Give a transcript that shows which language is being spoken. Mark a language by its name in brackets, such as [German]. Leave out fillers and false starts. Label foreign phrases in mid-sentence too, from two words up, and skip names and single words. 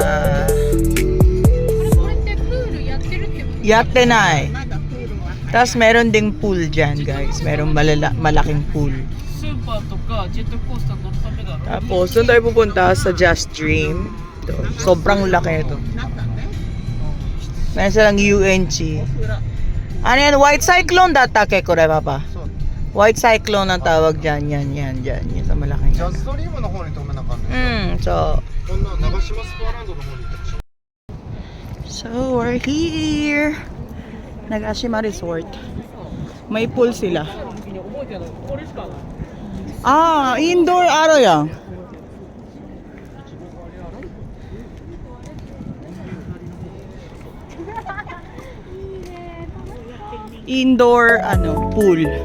[Japanese] これってプールやってるってこと？やってない. まだプールは [Filipino] Tapos meron ding pool dyan guys, merong malaking pool. [Japanese] スーパーとかジェットコースター乗るためだろ。 [Filipino] Tapos doon tayo pupunta sa Just Dream. Ito, sobrang laki ito. [Japanese] なんだね [Filipino] Meron silang UNC. Ano yan? White Cyclone datake ko papa. [Japanese] そう [Filipino] White Cyclone ang tawag dyan. Yan sa malaking. [Japanese] ジャズドリームの方に止めなあかんねん [English] So, [Japanese] こんな長島スパーランドの方に行ってほしい [English] so we're here. Nagashima Resort. [Filipino] May pool sila. [Japanese] 覚えてない。これしかない。 [Filipino] Ah, indoor ano yan? Indoor ano, pool.